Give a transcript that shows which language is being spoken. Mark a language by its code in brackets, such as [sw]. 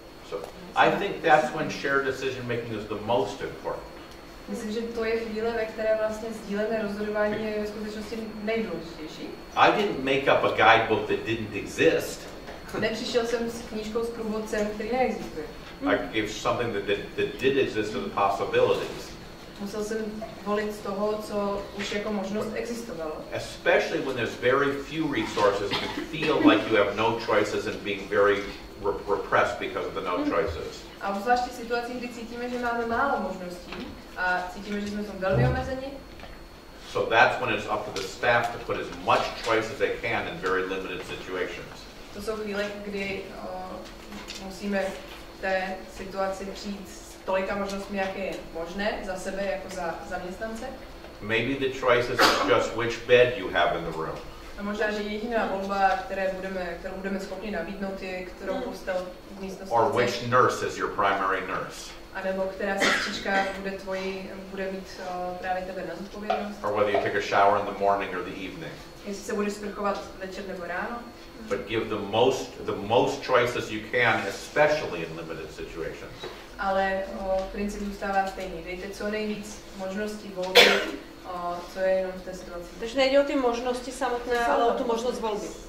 [en] So I think that's when shared decision making is the most important. [cs] Myslím, že to je chvíle, ve které vlastně sdílené rozhodování je v skutečnosti nejdůležitější. [en] I didn't make up a guidebook that didn't exist. [cs] Nepřišel jsem s knížkou s průvodcem, který neexistuje. [en] I gave something that did exist as the possibilities. [cs] Musel jsem volit z toho, co už jako možnost existovalo. [en] Especially when there's very few resources, you feel like you have no choices and being very repressed because of the no choices. [cs] A obzvláště v situacích, kdy cítíme, že máme málo možností a cítíme, že jsme v tom velmi omezeni. [en] So that's when it's up to the staff to put as much choice as they can in very limited situations. [cs] To jsou chvíle, kdy musíme v té situaci přijít s tolika možnostmi, jak je možné za sebe jako za zaměstnance. [en] Maybe the choice is just which bed you have in the room. [cs] A možná, že jediná volba, kterou budeme schopni nabídnout, je, kterou postel v místnosti. [en] Or which nurse is your primary nurse. [cs] A nebo která sestřička bude mít právě tebe na zodpovědnost. [en] Or whether you take a shower in the morning or the evening. [cs] Jestli se budeš sprchovat večer nebo ráno. [en] But give the most choices you can, especially in limited situations. [cs] Ale princip zůstává stejný. Dejte co nejvíc možností volby, co je jenom v té situaci. Takže nejde o ty možnosti samotné, ale o tu možnost volby.